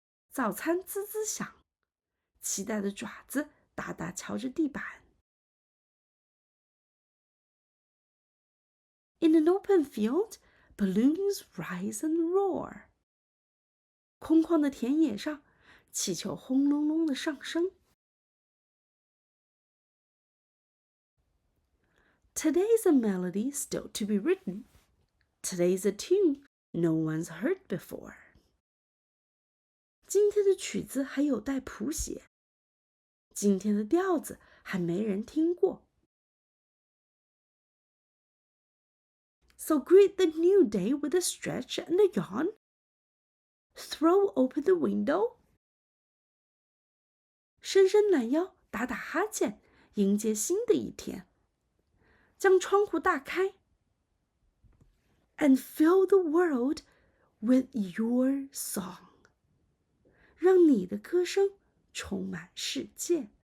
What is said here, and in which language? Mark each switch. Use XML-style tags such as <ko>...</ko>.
<zh>早餐滋滋响，期待的爪子大大敲着地板。</zh> <en>In an open field, balloons rise and roar。</en> <zh>空旷的田野上，气球轰隆隆地上升。</zh> <en>Today's a melody still to be written. Today's a tune no one's heard before.</en> <zh>今天的曲子还有待谱写，今天的调子还没人听过。</zh> <en>So greet the new day with a stretch and a yawn. Throw open the window.</en> <zh>伸伸懒腰，打打哈欠，迎接新的一天。将窗户大开。</zh> <en>And fill the world with your song。</en> <zh>让你的歌声充满世界。</zh>